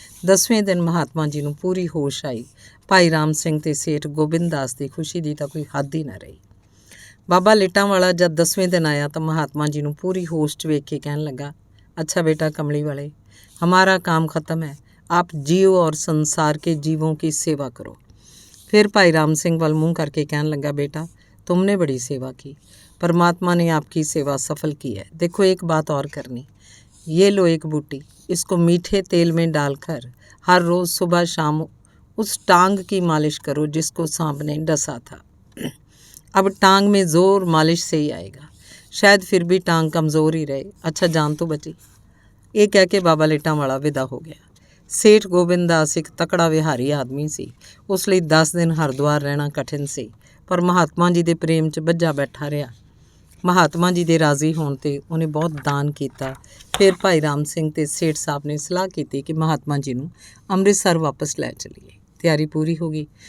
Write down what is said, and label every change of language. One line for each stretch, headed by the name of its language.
Punjabi: 10ਵੇਂ ਦਿਨ ਮਹਾਤਮਾ ਜੀ ਨੂੰ ਪੂਰੀ ਹੋਸ਼ ਆਈ। ਭਾਈ ਰਾਮ ਸਿੰਘ ਤੇ ਸੇਠ ਗੋਬਿੰਦ ਦਾਸ ਦੀ ਖੁਸ਼ੀ ਦੀ ਤਾਂ ਕੋਈ ਹੱਦ ਹੀ ਨਾ ਰਹੀ। ਬਾਬਾ ਲਿਟਾਂ ਵਾਲਾ ਜਦ 10ਵੇਂ ਦਿਨ ਆਇਆ ਤਾਂ ਮਹਾਤਮਾ ਜੀ ਨੂੰ ਪੂਰੀ ਹੋਸ਼ 'ਚ ਵੇਖ ਕੇ ਕਹਿਣ ਲੱਗਾ, ਅੱਛਾ
Hindi: बेटा कमली वाले, हमारा काम ख़त्म है, आप जियो और संसार के जीवों की सेवा करो। फिर भाई राम सिंह वाल मुँह करके कहने लगा, बेटा तुमने बड़ी सेवा की, परमात्मा ने आपकी सेवा सफल की है। देखो एक बात और करनी, ये लो एक बूटी, इसको मीठे तेल में डालकर हर रोज़ सुबह शाम उस टांग की मालिश करो जिसको सांप ने डसा था। अब टांग में ज़ोर मालिश से ही आएगा, शायद फिर भी टांग कमज़ोर ही रहे। अच्छा जान तो बची। ये कह के बाबा लिटां वाला विदा हो गया।
Punjabi: ਸੇਠ ਗੋਬਿੰਦ ਦਾਸ ਇੱਕ ਤਕੜਾ ਵਿਹਾਰੀ ਆਦਮੀ ਸੀ। ਉਸ ਲਈ 10 ਦਿਨ ਹਰਿਦੁਆਰ ਰਹਿਣਾ ਕਠਿਨ ਸੀ, ਪਰ ਮਹਾਤਮਾ ਜੀ ਦੇ ਪ੍ਰੇਮ 'ਚ ਬੱਝਾ ਬੈਠਾ ਰਿਹਾ। ਮਹਾਤਮਾ ਜੀ ਦੇ ਰਾਜ਼ੀ ਹੋਣ 'ਤੇ ਉਹਨੇ ਬਹੁਤ ਦਾਨ ਕੀਤਾ। ਫਿਰ ਭਾਈ ਰਾਮ ਸਿੰਘ ਤੇ ਸੇਠ ਸਾਹਿਬ ਨੇ ਸਲਾਹ ਕੀਤੀ ਕਿ ਮਹਾਤਮਾ ਜੀ ਨੂੰ ਅੰਮ੍ਰਿਤਸਰ ਵਾਪਸ ਲੈ ਚਲੀਏ। ਤਿਆਰੀ ਪੂਰੀ ਹੋ ਗਈ।